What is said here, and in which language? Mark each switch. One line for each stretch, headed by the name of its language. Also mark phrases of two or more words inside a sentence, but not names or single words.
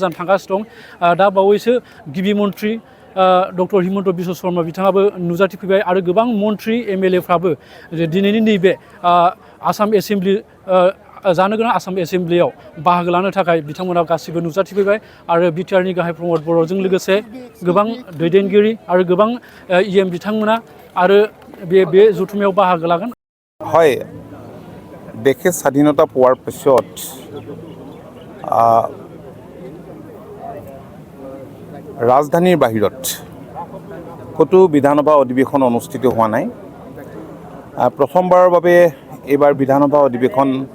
Bodo: जानो थांगासिनो दं दा बावैसो गिबि मन्थ्रि डक्टर हिमन्त बिश्व शर्मा बिथाङाबो नुजाथिफैबाय आरो गोबां मन्थ्रि एमएलएफ्राबो दिनैनि नैबे आसाम एसेम्बलि जानो गोनां आसाम एसेम्बलियाव बाहागो लानो थाखाय बिथांमोना गासिबो नुजाथिफैबाय आरो बिटिआरनि गाहाय प्रमद बर'जों लोगोसे गोबां दैदेनगिरि आरो गोबां इएम बिथांमोना आरो बे जथुम्मायाव बाहागो लागोन
Assamese: হয় देशे স্বাধীনতা পোৱাৰ পিছত ৰাজধানীৰ বাহিৰত কতো বিধানসভা অধিৱেশন অনুষ্ঠিত হোৱা নাই প্ৰথমবাৰৰ বাবে এইবাৰ বিধানসভা অধিৱেশন